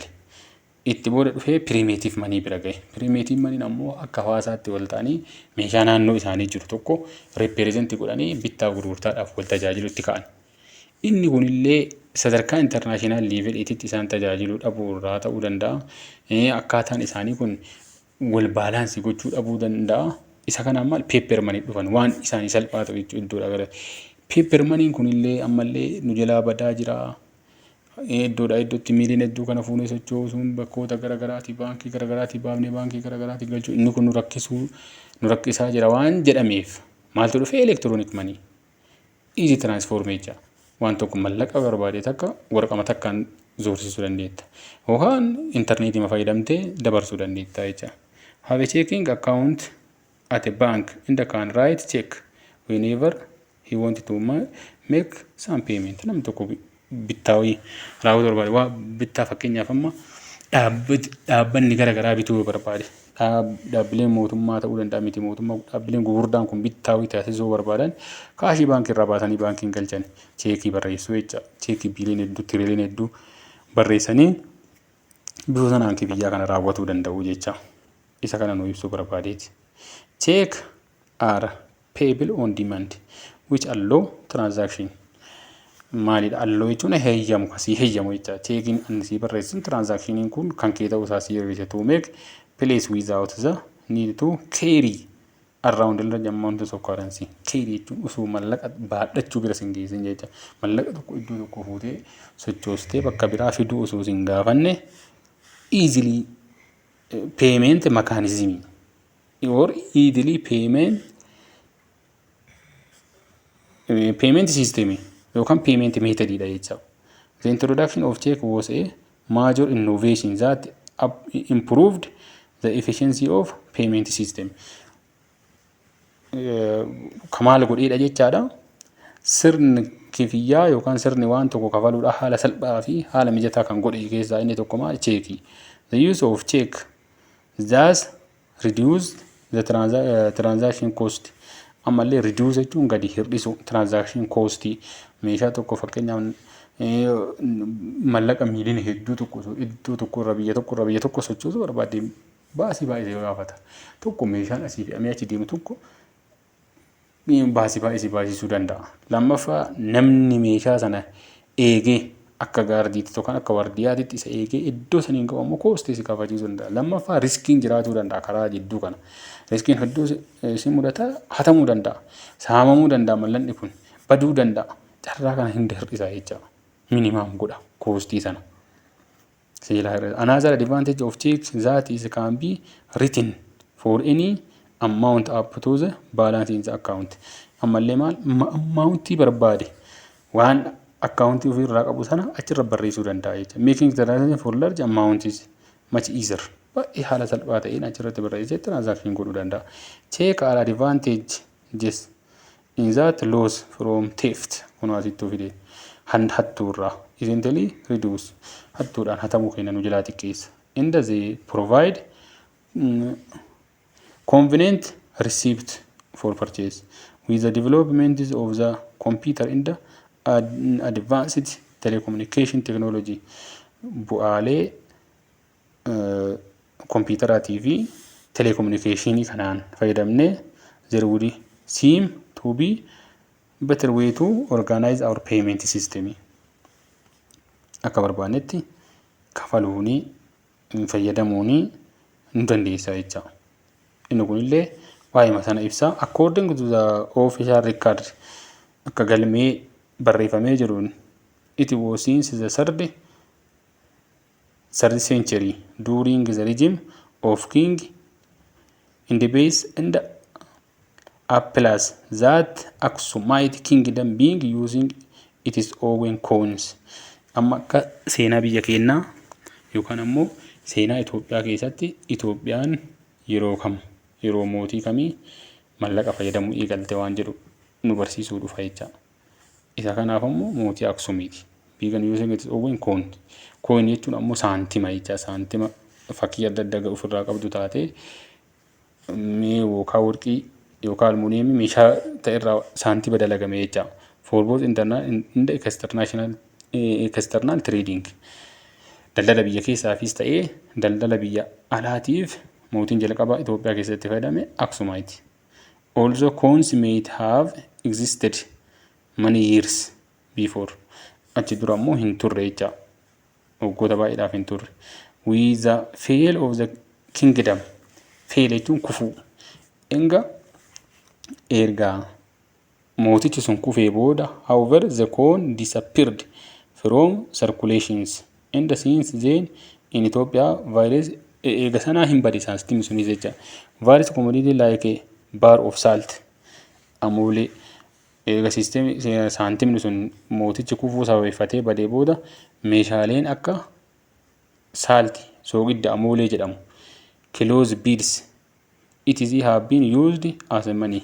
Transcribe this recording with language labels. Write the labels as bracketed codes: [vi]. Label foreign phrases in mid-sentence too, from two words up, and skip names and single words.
[om] Itti booda dhufee [en] primitive money [om] bira gahe. [en] Primitive money [om] ammoo akka hawaasaatti wal ta'anii meeshaa naannoo isaanii jiru tokko represent godhanii bittaa gurgurtaadhaaf wal tajaajilutti ka'an. Inni kunillee sadarkaa [en] international level [om] itti isaan tajaajiluu dhabuu irraa ta'uu danda'a. Akkaataan isaanii kun wal baalaansii gochuu dhabuu danda'a. Isa kana ammal [en] paper money [om] dhufan waan isaanii salphaa ta'u jechuudha iddoodhaa gara. [en] Paper money [om] kunillee ammallee nu jalaa badaa jira. Iddoodhaa iddootti miiliyoona hedduu kana fuunee sochoosuun bakkoota garaagaraatii baankii garaagaraatii baafnee baankii garaagaraatii galchuu inni kun nu rakkisaa jira waan jedhameef maaltu dhufe [en] electronic money. Easy transformation. [om] Waan tokko mallaqa barbaade takka waraqama takkaan zoorsisuu dandeetta. Yookaan intarneetii fayyadamtee dabarsuu dandeetta jecha. [en] Have a checking account at a bank and can write check whenever he wanted to make some payment. [om] Namni tokko bittaawii raawwatu barbaade waa bittaa fakkeenyaaf amma dhaabbanni garaagaraa bituu barbaade. Dhaabbileen mootummaa ta'uu danda'a miti mootummaa dhaabbileen gurguddaan kun bittaawii taasisuu barbaadan kaashii baankii irraa baasanii baankiin galchan cheekii barreessuu jecha cheekii biiliyoona hedduu tiriliyoona hedduu barreessanii bifa sanaan biyyaa kana raawwatuu danda'u jecha isa kana nu ibsuu barbaadeeti. [en] Check are payable on demand which allow transaction. [om] Maalidha allow jechuun heeyyamu kasii heeyyamu jecha cheekiin annisii barreessin transaction kun kan kee ta'uu isaa sirriise [en] to make place without the need to carry around the amount of currency. [om] Carry jechuun osoo mallaqa baadhachuu bira sin geessin jecha mallaqa tokko iddoo tokko fuutee sochoostee bakka biraa fiduu osoo sin gaafanne [en] easily payment mechanism or easily payment system [om] yookaan [en] payment method [om] dha jecha. [en] The introduction of check was a major innovation that improved the efficiency of payment system. [om] Kamaal godheedha jechaadha. Sirni kifiyyaa yookaan sirni waan tokko kafaluudha haala salphaa fi haala mijataa kan godhe keessaa inni tokko maal cheekii. [en] The use of check thus reduced the transaction cost. [om] Ammallee reduce jechuun gadi hir'isu [en] transaction cost [om] meeshaa tokko fakkeenyaaf mallaqa miiliyoona hedduu tokko iddoo tokko irraa biyya tokko sochoosuu barbaade baasii baay'ee gaafata. Tokko meeshaan asii fe'amee achi deemu tokko baasii baay'ee baasisuu danda'a. Lammaffaa namni meeshaa sana eegee akka gaardiitti yookaan akka wardiyaatti isa eegee iddoo saniin qabu ammoo koostii si kafachiisuu danda'a. Lammaffaa riskiin jiraatuu danda'a karaa jidduu kana. Riskiin hedduu si mudata hatamuu danda'a. Saamamuu danda'a mallanni kun baduu danda'a. Carraa kana hin hir'isaa jecha minimum godha koostii sana. [en] Another advantage of checks that is can be written for any amount up to the balance in the account. [om] ammallee maal ammauntii barbaade waan akkaawuntii ofirraa qabu sana achirra barreessuu danda'a jechuudha. [en] Making transaction for large amount is much easier. [om] Baay'ee haala salphaa ta'een achirratti barreessee transaction godhuu danda'a. [en] Check our advantages in that loss from theft [om] kun asittuu fide hattuurraa [en] essentially reduce [om] hattuudhaan hatamuu keenya nu jalaa xiqqeessa. [en] And they provide convenient receipt for purchase. With the development of the computer and the advanced telecommunication technology [om] bu'aalee kompiitaraatii fi telecommunicationii kanaan fayyadamnee [en] there would seem to be better way to organize our payment system. [om] Akka barbaannetti kafaluunii fayyadamuunii nu dandeessa jecha. Inni kunillee waa'ima sana ibsa. [en] According to the official record [om] akka galmee barreeffamee jiruun [en] it was since the third century during the regime of King Indibes and Applas that Aksumite kingdom being using its own coins. [om] Amma akka seenaa biyya keenyaa yookaan ammoo seenaa Itoophiyaa keessatti Itoophiyaan yeroo mootii kamii mallaqa fayyadamuu eegalte waan jedhu nu barsiisuu dhufa jecha. Isa kanaaf ammoo mootii Aksumiiti. [en] Being using its own coin. [om] Coin jechuun ammoo saantima jecha. Saantima fakkii adda addaa ofirraa qabdu taate mee yookaan warqii yookaan almuuniyeemii meeshaa ta'erraa saantima dalagame jecha. [en] For both internal and external trading. [om] Daldala biyya keessaafis ta'ee daldala biyya alaatiif mootiin jalqabaa Itoophiyaa keessatti fayyadame Aksumite. [en] Also coins may have existed many years before. [om] Achi dura ammoo hin turre jecha. Waggoota baay'eedhaaf hin turre. [en] With the fall of the kingdom. [om] Fall jechuun kufuu. Erga mootichi sun kufee booda [en] however the coin disappeared from circulations. And since then in Ethiopia various [om] eega sanaa hin bade saantimni sunis jecha. [en] Various commodity like a bar of salt. [om] Amoolee eega saantimni sun mootichi kufuu sababeeffatee badee booda meeshaaleen akka saalti soogidda amoolee jedhamu [en] close beads it is have been used as money.